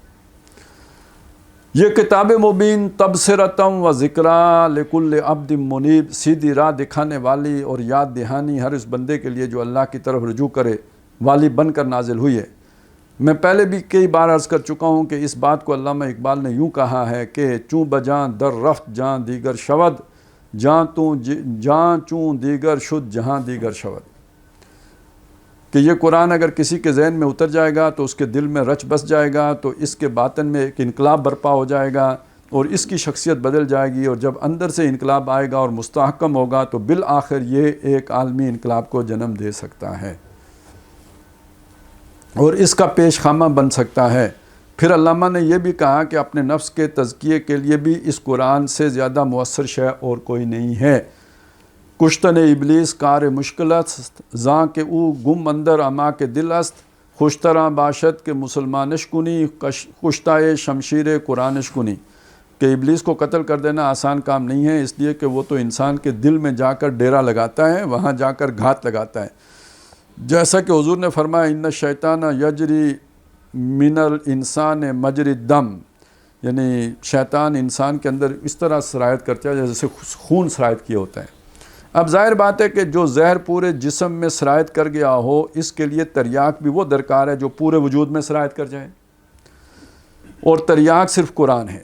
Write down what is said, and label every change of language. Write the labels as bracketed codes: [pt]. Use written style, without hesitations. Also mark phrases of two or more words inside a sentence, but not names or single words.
[ur] یہ [ar] کتاب مبین تبصرۃ و ذکریٰ لکل عبد منیب، [ur] سیدھی راہ دکھانے والی اور یاد دہانی ہر اس بندے کے لیے جو اللہ کی طرف رجوع کرے والی بن کر نازل ہوئی ہے. میں پہلے بھی کئی بار عرض کر چکا ہوں کہ اس بات کو علامہ اقبال نے یوں کہا ہے کہ [fa] چوں بجاں در رفت جہاں دیگر شود، جہاں چوں دیگر شد جہاں دیگر شود. [ur] کہ یہ قرآن اگر کسی کے ذہن میں اتر جائے گا تو اس کے دل میں رچ بس جائے گا، تو اس کے باطن میں ایک انقلاب برپا ہو جائے گا اور اس کی شخصیت بدل جائے گی. اور جب اندر سے انقلاب آئے گا اور مستحکم ہوگا تو بالآخر یہ ایک عالمی انقلاب کو جنم دے سکتا ہے اور اس کا پیش خامہ بن سکتا ہے. پھر علامہ نے یہ بھی کہا کہ اپنے نفس کے تزکیے کے لیے بھی اس قرآن سے زیادہ مؤثر شے اور کوئی نہیں ہے. [fa] کشتن ابلیس کار مشکل است، زاں کہ او گم اندر اما کے دل است، خوشتراں باشد کے مسلمانش کنی، کشتائے شمشیر قرآنش کنی. [ur] کہ ابلیس کو قتل کر دینا آسان کام نہیں ہے، اس لیے کہ وہ تو انسان کے دل میں جا کر ڈیرا لگاتا ہے، وہاں جا کر گھات لگاتا ہے. جیسا کہ حضور نے فرمایا [ar] ان الشیطان یجری من الانسان مجری الدم، [ur] یعنی شیطان انسان کے اندر اس طرح سرایت کرتا ہے جیسے خون سرایت کیا ہوتا ہے. اب ظاہر بات ہے کہ جو زہر پورے جسم میں سرایت کر گیا ہو اس کے لیے تریاق بھی وہ درکار ہے جو پورے وجود میں سرایت کر جائے، اور تریاق صرف قرآن ہے.